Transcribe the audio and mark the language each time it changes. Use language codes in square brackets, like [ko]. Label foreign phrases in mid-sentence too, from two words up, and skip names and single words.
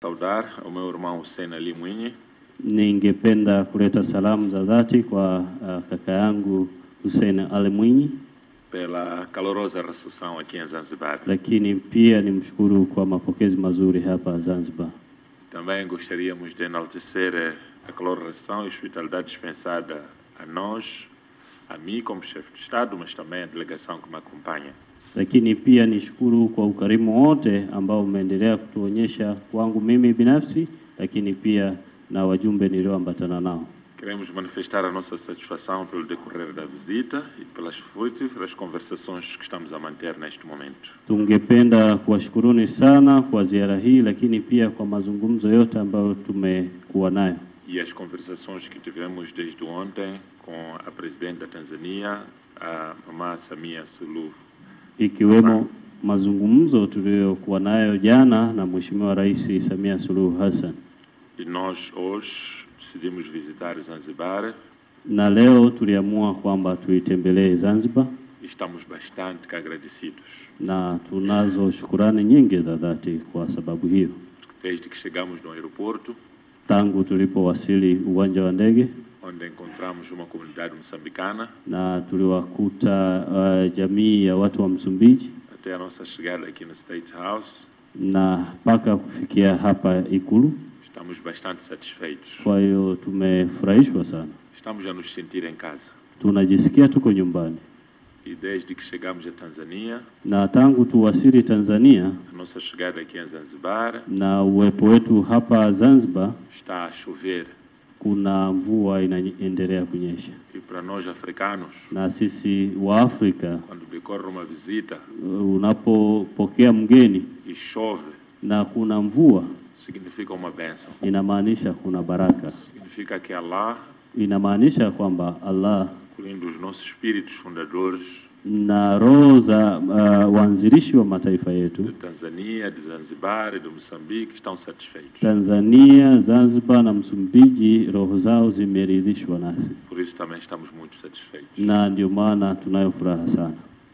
[pt] saudar o meu irmão Hussein Ali Mwinyi. [sw] Ningependa kuleta salamu za dhati kwa kaka yangu Hussein Ali Mwinyi [pt] pela calorosa recepção aqui em Zanzibar. [sw] Lakini pia nimshukuru kwa mapokezi mazuri hapa Zanzibar. [pt] Também gostaríamos de enaltecer a calorosa recepção e hospitalidade dispensada a nós, a mim como chefe de Estado, mas também a delegação que me acompanha. [sw] Lakini pia nishukuru kwa ukarimu wote ambao umeendelea kutuonyesha kwangu mimi binafsi, lakini pia na wajumbe nilioambatana nao. [pt] Queremos manifestar a nossa satisfação pelo decorrer da visita e pelas frutíferas conversações que estamos a manter neste momento. [sw] Tungependa kuwashukuruni sana kwa ziara hii, lakini pia kwa mazungumzo yote ambayo tumekuwa nayo. [pt] E as conversações que tivemos desde ontem com a presidente da Tanzânia, a Mama Samia Suluhu. [sw] Ikiwemo mazungumzo tuliyokuwa nayo jana na Mheshimiwa Rais Samia Suluhu Hassan. [pt] E nós hoje decidimos visitar Zanzibar. [sw] Na leo tuliamua kwamba tuitembelee Zanzibar. [pt] Estamos bastante agradecidos. [sw] Na tunazo shukrani nyingi za dhati kwa sababu hiyo. [pt] Desde que chegamos no aeroporto, [sw] tangu tulipowasili uwanja wa ndege, [pt] onde encontramos uma comunidade moçambicana, [sw] na tuliwakuta jamii ya watu wa Msumbiji, [pt] até a nossa chegada aqui no State House, [sw] na mpaka kufikia hapa Ikulu. [pt] Estamos bastante satisfeitos. [sw] Kwa hiyo tumefurahishwa sana. [pt] Estamos a nos sentir em casa. [sw] Tunajisikia tuko nyumbani. [pt] E desde que chegamos a Tanzânia, [sw] na tangu tuwasili Tanzania, [pt] a nossa chegada aqui em Zanzibar, [sw] na uwepo wetu hapa Zanzibar, [pt] está a chover. [sw] Kuna mvua inaendelea kunyesha. [pt] E para nós africanos, [sw] na sisi wa Afrika, [pt] quando decorre uma visita, [sw] unapopokea mgeni [pt] e chove, [sw] na kuna mvua, [pt] significa uma bênção. [sw] Inamaanisha kuna baraka. [pt] Significa que Allah, [sw] inamaanisha kwamba Allah, [pt] incluindo os nossos espíritos fundadores, [sw] na roho za waanzilishi wa mataifa yetu, [pt] de Tanzania, de Zanzibar e de Moçambique, estão satisfeitos. [sw] Tanzania, Zanzibar na Msumbiji, roho zao zimeridhishwa nasi. [pt] Por isso também estamos muito satisfeitos. [sw] Na ndio maana tunayo furaha sana.